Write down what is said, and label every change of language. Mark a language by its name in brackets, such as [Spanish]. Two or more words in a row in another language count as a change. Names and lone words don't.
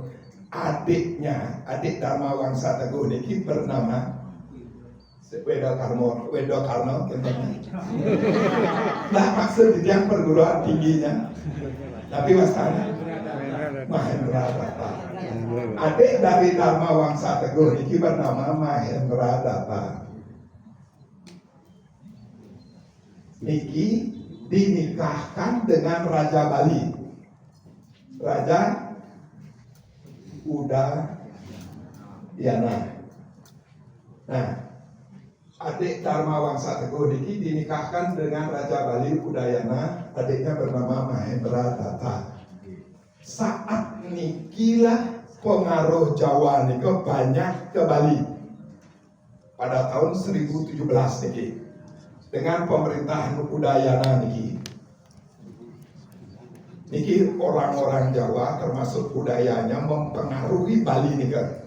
[Indonesian] Adik Dharma Wangsa Teguh ini bernama Wedo Karno. Nah maksud itu yang perguruan tingginya. Tapi wastana Mahendra Datta. Adik dari Dharma Wangsa Teguh ini bernama Mahendra Datta. Niki dinikahkan dengan Raja Bali, Raja Udayana. Nah, adik Dharma Wangsa Teguh niki dinikahkan dengan Raja Bali Udayana, adiknya bernama Mahendra Datta. Saat nikilah pengaruh Jawa niki banyak ke Bali pada tahun 1017 niki. dengan pemerintahan Udayana niki orang-orang Jawa termasuk budayanya mempengaruhi Bali nika.